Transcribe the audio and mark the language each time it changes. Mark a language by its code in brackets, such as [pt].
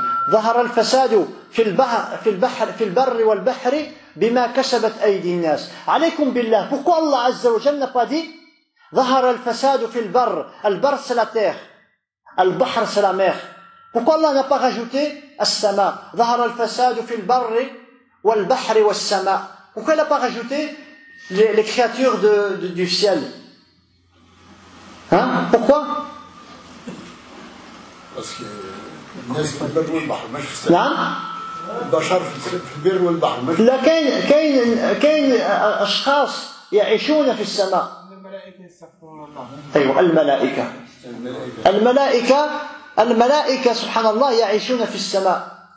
[ar] ظهر الفساد في البر والبحر بما كسبت أيدي الناس. عليكم بالله. [fr] Pourquoi Allah Azza wa Jalla n'a pas dit [ar] ظهر الفساد في البر. [fr] البر c'est la terre. البحر c'est la mer. Pourquoi Allah n'a pas rajouté [ar] السماء؟ ظهر الفساد في البر والبحر والسماء. [fr] Pourquoi il n'a pas rajouté les créatures du ciel? Hein? Pourquoi? Parce que [ar] الناس في البر والبحر مش في السماء. نعم. البشر في البر والبحر مش. لا كاين أشخاص يعيشون في السماء. الملائكة يستغفرون الله. أيوة الملائكة سبحان الله يعيشون في السماء.